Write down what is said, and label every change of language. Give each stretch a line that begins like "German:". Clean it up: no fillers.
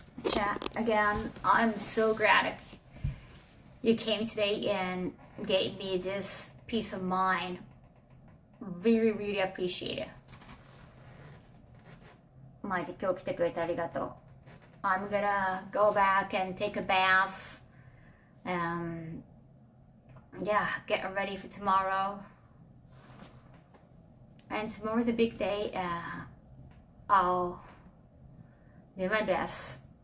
English: Chat again. I'm so glad you came today and gave me this peace of mind. Really, really appreciate it.
Japanese: マジ今日来てくれてありがとう.
English: I'm gonna go back and take a bath. Yeah, get ready for tomorrow. And tomorrow's a big day. I'll do my best.